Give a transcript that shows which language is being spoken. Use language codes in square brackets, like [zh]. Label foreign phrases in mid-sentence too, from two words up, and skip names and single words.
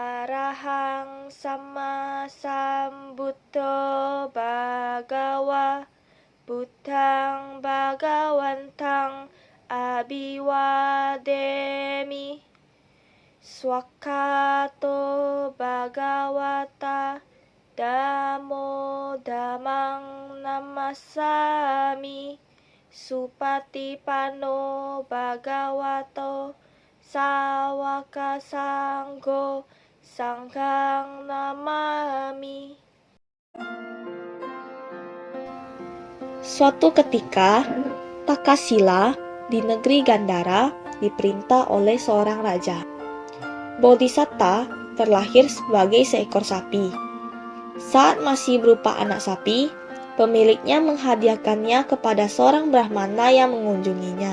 [pi] Arahang Sama Sambuddho Bhagawa Buddhang Bhagawantang Abhiwademi Swakato Bhagawata Damo Dhammang Namasami Supatipanno Bhagavato Sawaka Sanggo Sanghang Namami. [id] Suatu ketika, Takasila di negeri Gandhara diperintah oleh seorang raja. Bodhisatta terlahir sebagai seekor sapi. Saat masih berupa anak sapi, pemiliknya menghadiahkannya kepada seorang Brahmana yang mengunjunginya.